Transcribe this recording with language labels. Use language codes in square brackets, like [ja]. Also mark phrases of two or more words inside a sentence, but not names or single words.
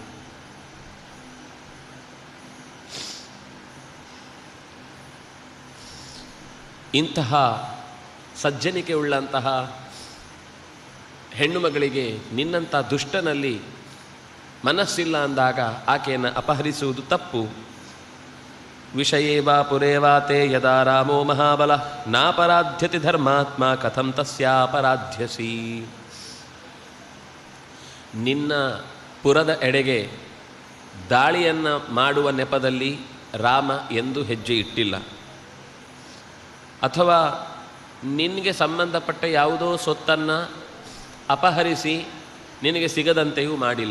[kn] ಇಂತಹ ಸಜ್ಜನಿಕೆ ಉಳ್ಳಂತಹ ಹೆಣ್ಣು ಮಗಳಿಗೆ ನಿನ್ನಂಥ ದುಷ್ಟನಲ್ಲಿ ಮನಸ್ಸಿಲ್ಲ ಅಂದಾಗ ಆಕೆಯನ್ನು ಅಪಹರಿಸುವುದು ತಪ್ಪು. [sa] ವಿಷಯೇ ವಾ ಪುರೇ ವಾತೆ ಯದಾ ರಾಮೋ ಮಹಾಬಲ ನಾಪರಾಧ್ಯತಿ ಧರ್ಮಾತ್ಮ ಕಥಂ ತಸ್ಯಾಪರಾಧ್ಯಸಿ. [kn] ನಿನ್ನ ಪುರದ ಎಡೆಗೆ ದಾಳಿಯನ್ನು ಮಾಡುವ ನೆಪದಲ್ಲಿ ರಾಮ ಎಂದೂ ಹೆಜ್ಜೆ ಇಟ್ಟಿಲ್ಲ. ಅಥವಾ ನಿನಗೆ ಸಂಬಂಧಪಟ್ಟ ಯಾವುದೋ ಸೊತ್ತನ್ನು ಅಪಹರಿಸಿ ನಿನಗೆ ಸಿಗದಂತೆಯೂ ಮಾಡಿಲ್ಲ.